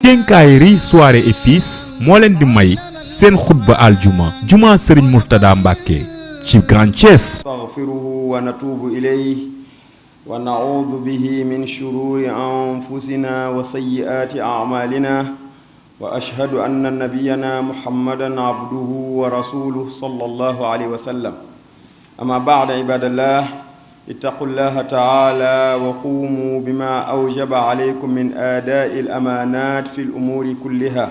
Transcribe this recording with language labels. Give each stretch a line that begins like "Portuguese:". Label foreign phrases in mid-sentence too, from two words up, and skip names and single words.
Wolof: Quincaillerie Soirée et Fils moo leen di may seen xutba aljuma juma Serigne Mourtada Mbacké ci Grand Thiès.
Arabic: نستغفره ونتوب إليه ونعوذ به من شرور أنفسنا وسيئات أعمالنا وأشهد أن نبينا محمدا عبده ورسوله صلى الله عليه وسلم. أما بعد عباد الله اتقوا الله تعالى وقوموا بما أوجب عليكم من آداء الأمانات في الأمور كلها.